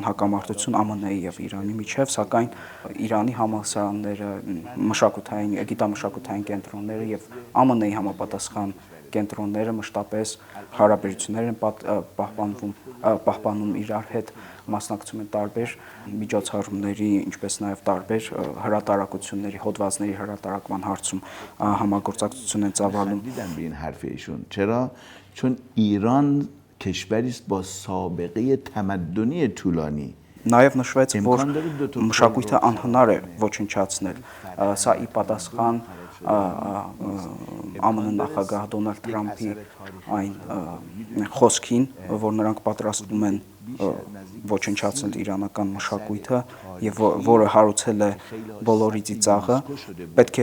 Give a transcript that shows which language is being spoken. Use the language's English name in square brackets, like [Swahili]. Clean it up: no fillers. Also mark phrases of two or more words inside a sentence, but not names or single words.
[Armenian] հակամարտություն ԱՄՆ-ի եւ Իրանի միջև, սակայն Իրանի համալսարանները, գիտամշակութային կենտրոնները եւ ԱՄՆ-ի համապատասխան կենտրոնները մշտապես հարաբերություններ են պահպանում իրար հետ, մասնակցում են տարբեր միջոցառումների, ինչպես նաեւ տարբեր հրատարակությունների, հոդվածների հրատարակման հարցում համագործակցություն են ծավալում։ [Persian] دیدم به این حرف ایشون. چرا؟ چون ایران کشوری است با سابقه تمدنی طولانی. [Armenian] Նաև նշվեց, որ մշակույթը անհնար է ոչնչացնել։ Սա ի պատասխան ԱՄՆ նախագահ Դոնալդ Թրամփի այն խոսքին, որ նրանք պատրաստվում են ոչնչացնել իրանական մշակույթը եւ որը հարուցել է բոլորի ծիծաղը, պետք է